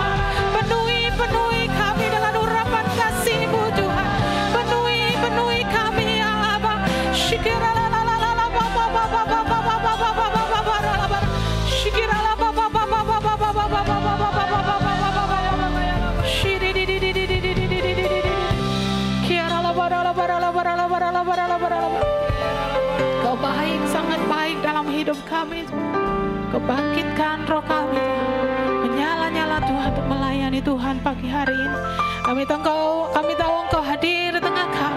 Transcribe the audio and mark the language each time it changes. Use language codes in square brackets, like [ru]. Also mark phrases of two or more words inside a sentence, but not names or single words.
[id] Penuhi kami dengan urapan kasih-Mu Tuhan. Penuhi kami, ya Aba. Syikiralalalala Bapa Bapa Bapa Bapa Bapa Bapa Bapa. Syikirala Bapa Bapa Bapa Bapa Bapa Bapa Bapa Bapa. Shidididididididididididididididid. Kiarala barala barala barala barala barala barala. Kau baik, sangat baik dalam hidup kami. Kau bangkitkan roh kami, menyala-nyala Tuhan untuk melayani Tuhan pagi hari ini. Kami tahu Engkau hadir di tengah kami.